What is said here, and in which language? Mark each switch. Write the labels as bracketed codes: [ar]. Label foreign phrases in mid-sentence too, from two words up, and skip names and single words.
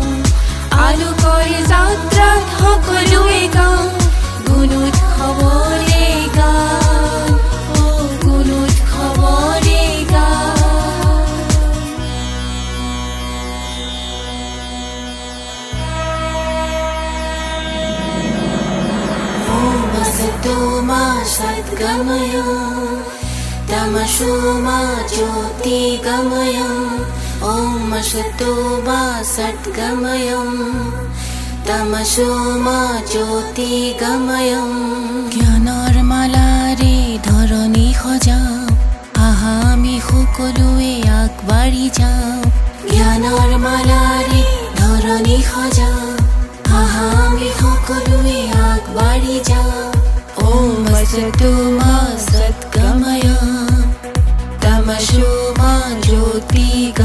[as] আলোকৰ যাত্ৰাত সকলোৱে গাওঁ গুণ উৎসৱৰে গান, গুণ উৎসৱৰে গান। [sa] ॐ असतो मा सद्गमय, तमसो मा ज्योतिर्गमय। ॐ असतो मा सद्गमय, तमसो मा ज्योतिर्गमय। [as] জ্ঞানৰ মালাৰে ধৰণী সজাওঁ, আহা আমি সকলোৱে আগবাঢ়ি যাওঁ। জ্ঞানৰ মালাৰে ধৰণী সজাওঁ, আহা আমি সকলোৱে আগবাঢ়ি যাওঁ। [sa] ॐ असतो मा सद्गमय, तमसो मा ज्योतिर्गमय।